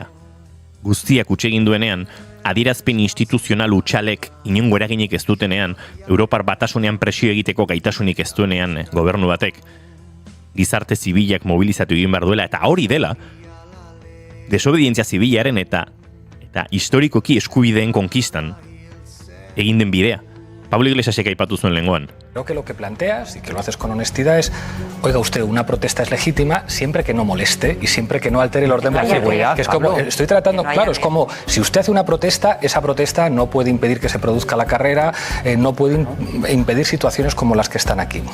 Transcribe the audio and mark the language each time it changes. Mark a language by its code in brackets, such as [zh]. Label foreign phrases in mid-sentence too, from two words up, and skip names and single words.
[eu] Guztiak utzi egin duenean, adierazpen instituzional utxalek inongo eraginik ez dutenean, Europar Batasunean presio egiteko gaitasunik ez duenean gobernu batek, gizarte zibilak mobilizatu egin behar duela, eta hori dela, desobedientzia zibilaren eta historikoki eskubideen konkistan egin den bidea. Pablo Iglesiasek aipatu zuen lengoan. [es] Creo que lo que planteas, y que lo haces con honestidad, es, oiga usted, una protesta es legítima siempre que no moleste y siempre que no altere el orden público. Que es como, estoy tratando, claro, es como, si usted hace una protesta, esa protesta no puede impedir que se produzca la carrera, no puede impedir situaciones como las que están aquí.